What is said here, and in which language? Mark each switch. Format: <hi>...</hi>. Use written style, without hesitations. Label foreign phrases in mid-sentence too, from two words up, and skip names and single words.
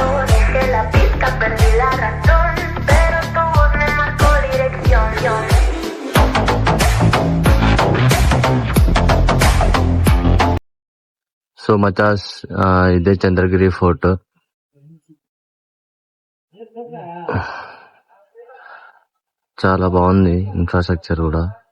<es>Dije la pista, perdí la razón, pero tu voz me marcó dirección.</es> <te>సో మచాస్, ఇదే చంద్రగిరి ఫోర్ట్. చాలా బాగుంది ఇన్ఫ్రాస్ట్రక్చర్ కూడా.</te>